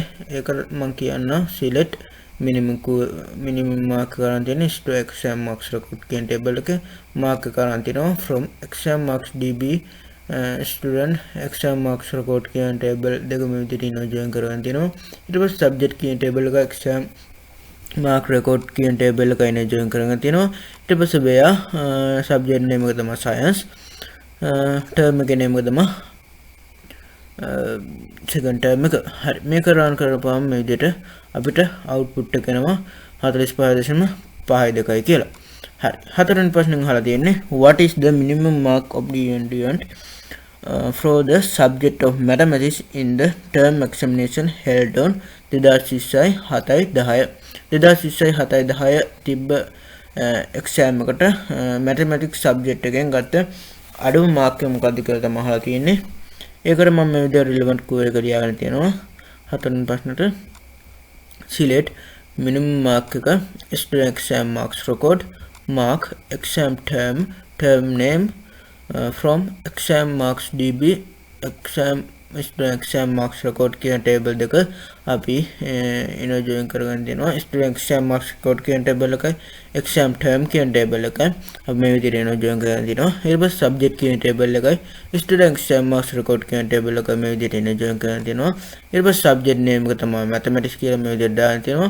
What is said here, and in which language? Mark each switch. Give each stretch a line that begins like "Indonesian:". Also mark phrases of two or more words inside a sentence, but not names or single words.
Sinhala: ඒක මම කියන්න
English: select minimum mark
Sinhala: කරන් තියෙන්නේ
English: to exam marks record
Sinhala: කියන table එකේ mark කරන් තියෙනවා
English: from exam marks db student exam marks record
Sinhala: කියන table දෙකම විදිහට join කරන් තියෙනවා. ඊට පස්සේ subject කියන table එක
English: exam mark record
Sinhala: කියන table එකයි join කරගෙන තියෙනවා. ඊට පස්සේ වේයා
English: subject name
Sinhala: එක තමයි
English: science term
Sinhala: එකේ name එක තමයි
English: second term
Sinhala: එක. හරි මේක run කරපුවාම මේ විදිහට අපිට output එක එනවා 45.52 කියලා. හරි හතරවෙනි ප්‍රශ්නෙන් අහලා තියෙන්නේ
English: what is the minimum mark obtained for the subject of mathematics in the term examination held on 2020
Sinhala: තිබ්බ exam එකට
English: mathematics subject
Sinhala: එකෙන් ගත්ත අඩුම mark එක මොකක්ද කියලා තමයි අහලා තියෙන්නේ. ඒකට මම මේ විදිහට
English: relevant query
Sinhala: එක ලියාගෙන තියෙනවා. හතරවෙනි ප්‍රශ්නෙට
English: select minimum mark
Sinhala: එක
English: student exam marks record mark exam term name from exam marks db student exam marks record
Sinhala: කියන table දෙක අපි join කරගෙන දෙනවා.
English: student exam marks record
Sinhala: කියන table එකයි
English: exam term
Sinhala: කියන table එකයි අපි මේ විදිහට join කරගෙන දෙනවා. ඊට පස්සේ subject කියන table එකයි
English: student exam marks record
Sinhala: කියන table එක මේ විදිහට join කරගෙන දෙනවා. ඊට පස්සේ
English: subject name
Sinhala: එක තමයි mathematics කියලා මේ විදිහට දාන්න තියෙනවා.